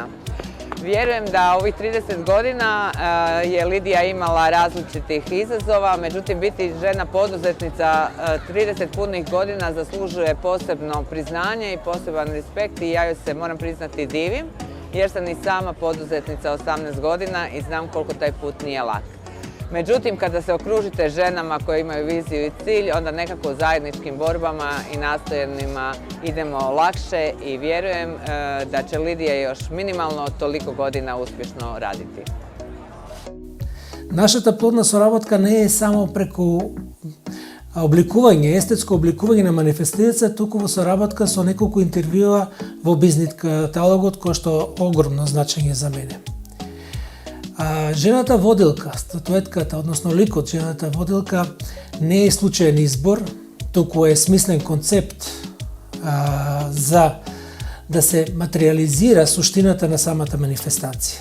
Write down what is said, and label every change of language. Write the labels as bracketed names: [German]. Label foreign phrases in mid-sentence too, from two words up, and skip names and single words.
[Croatian] Vjerujem da ovih 30 godina je Lidija imala različitih izazova, međutim biti žena poduzetnica 30 punih godina zaslužuje posebno priznanje i poseban respekt i ja joj se, moram priznati, divim jer sam i sama poduzetnica 18 godina i znam koliko taj put nije lak. Međutim, kada se okružite ženama koje imaju viziju i cilj, onda nekako zajedničkim borbama i nastojanjima idemo lakše i vjerujem da će Lidija još minimalno toliko godina uspješno raditi. [Macedonian] Нашата плодна соработка не е само преку обликување, естетско обликување на манифестацијата, туку во соработка со неколку интервјуа во бизнис каталогот, кој што огромно значење за мене. Жената водилка, статуетката, односно ликот жената водилка, не е случаен избор, туку е смислен концепт за да се материализира суштината на самата манифестација.